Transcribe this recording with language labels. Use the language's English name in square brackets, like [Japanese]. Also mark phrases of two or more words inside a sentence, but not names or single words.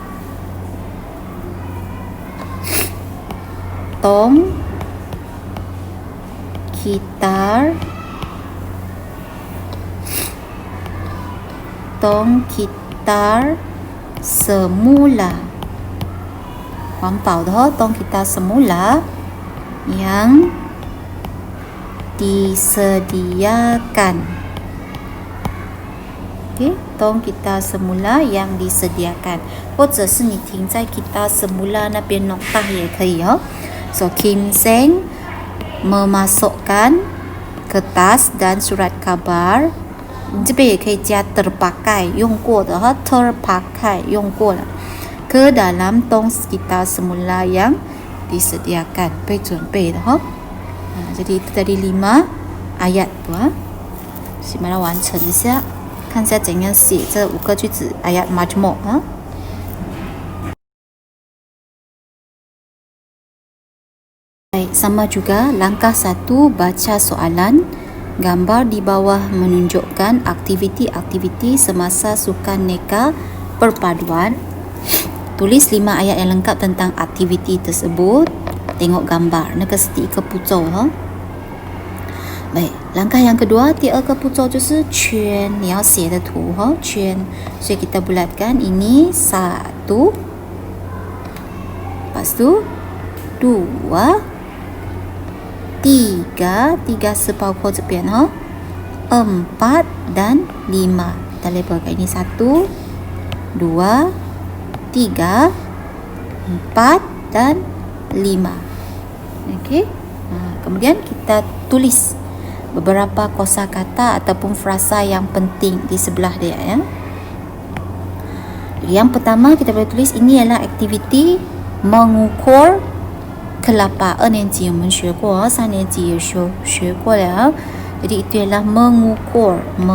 [Malay] tong kitar semula， [Chinese] 环保的 [Malay] tong kitar semula yang disediakan。 OK， tong kitar semula yang disediakan， [Chinese] 或者是你停在 [Malay] kitar semula [Chinese] 那边 noktah 也可以 [Malay] 哦。So Kim Sen memasukkan kertas dan surat kabar， [Chinese] 你这边也可以加 terpakai 用过的哈 [Malay] terpakai [Chinese] 用过了 [Malay] ke dalam tong kitar semula yang disediakan [Chinese] 被准备的哈。 [Malay] jadi itu tadi 5 ayat tu 啊， [Chinese] 先把它完成一下，看一下怎样写这5个句子 [Malay] ayat majmuk 啊。Baik, sama juga langkah 1 baca soalan. Gambar di bawah menunjukkan aktiviti-aktiviti semasa sukan neka perpaduan. Tulis 5 ayat yang lengkap tentang aktiviti tersebut. Tengok gambar. [Chinese] 那个是第一个步骤哈。 [Malay] Baik, langkah yang kedua [Chinese] 第二个步骤就是圈，你要写的图哈，圈。 [Malay] 所以 kita bulatkan ini 1, lepas tu 2, 3 [Chinese] 是包括这边哈， [Malay] 4 dan 5 kita labelkan ini 1, 2, 3, 4 dan 5. Okey. Kemudian kita tulis beberapa kosakata ataupun frasa yang penting di sebelah dia ya. Yang pertama kita boleh tulis ini adalah aktiviti mengukur kelapa. [Chinese] 2 年级我们学过，3年级也学过了。 [Malay] jadi itu adalah mengukur.